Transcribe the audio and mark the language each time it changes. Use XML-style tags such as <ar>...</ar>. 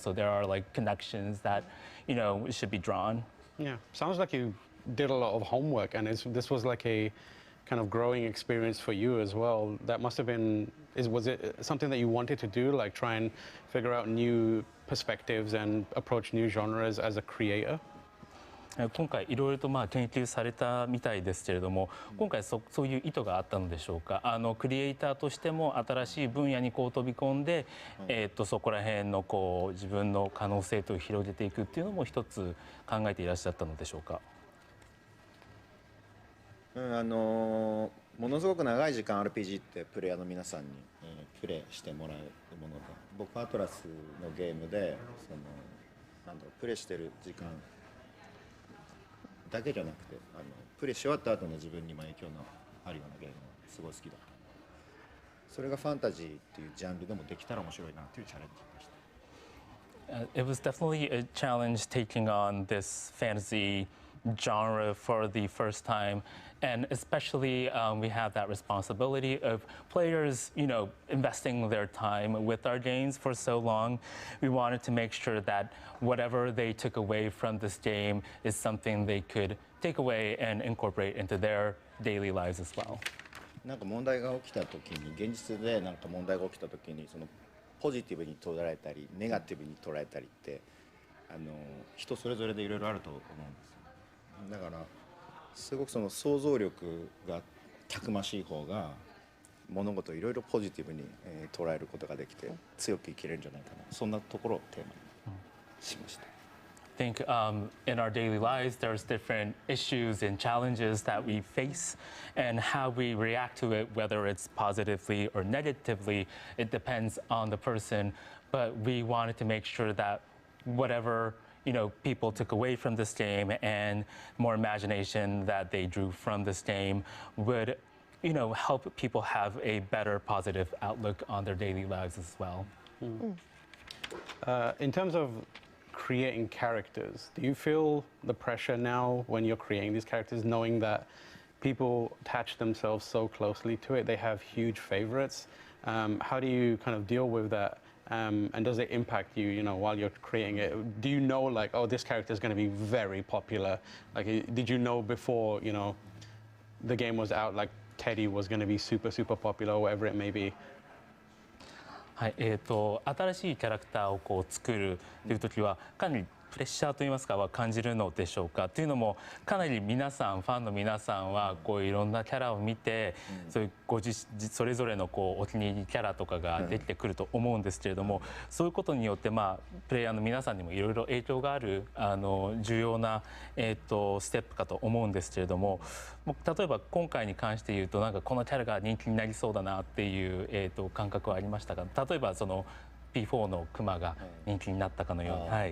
<en>So there are like connections that, you know, should be drawn. Yeah, sounds like you did a lot of homework, and this was like a kind of growing experience for you as well. That must have been, was it something that you wanted to do, like try and figure out new perspectives and approach new genres as a creator?</en> <ja>今回いろいろと研究されたみたいですけれども、今回そういう意図があったのでしょうか。クリエイターとしても新しい分野にこう飛び込んで、そこら辺のこう自分の可能性と広げていくっていうのも一つ考えていらっしゃったのでしょうか。ものすごく長い時間 RPG ってプレイヤーの皆さんに、プレイしてもらうもので、僕アトラスのゲームでなんだろう、プレイしてる時間だけじゃなくて、プレイし終わった後の自分にも影響のあるようなゲームがすごい好きだった。それがファンタジーっていうジャンルでもできたら面白いなっていうチャレンジでした。</ja> <en>It was definitely a challenge taking on this fantasy genre for the first time, and especially we have that responsibility of players, you know, investing their time with our games for so long. We wanted to make sure that whatever they took away from this game is something they could take away and incorporate into their daily lives as well.</en> <ja>なんか問題が起きた時に、現実でなんか問題が起きた時に、そのポジティブに捉えたりネガティブに捉えたりって人それぞれでいろいろあると思うんですよ。だからすごくその想像力がたくましい方が物事をいろいろポジティブに捉えることができて強く生きれるんじゃないかな、そんなところをテーマにしました。</ja> <en>I think in our daily lives, there's different issues and challenges that we face, and how we react to it, whether it's positively or negatively, it depends on the person. But we wanted to make sure that whatever, you know, people took away from this game and more imagination that they drew from this game would, you know, help people have a better positive outlook on their daily lives as well. In terms of creating characters, do you feel the pressure now when you're creating these characters, knowing that people attach themselves so closely to it, they have huge favorites? How do you kind of deal with that And does it impact you, you know, while you're creating it? Do you know, like, oh, this character is going to be very popular? Like, did you know before, you know, the game was out, like Teddy was going to be super popular, or whatever it may be?</en> <ja>はい、新しいキャラクターをこう作るという時はかなりプレッシャーといいますかは感じるのでしょうか。というのもかなり皆さんファンの皆さんはこういろんなキャラを見て、そういうそれぞれのこうお気に入りキャラとかができてくると思うんですけれども、そういうことによってまあプレイヤーの皆さんにもいろいろ影響がある重要なステップかと思うんですけれども、例えば今回に関して言うとなんかこのキャラが人気になりそうだなっていう感覚はありましたが、例えばその P4 のクマが人気になったかのように。</ja>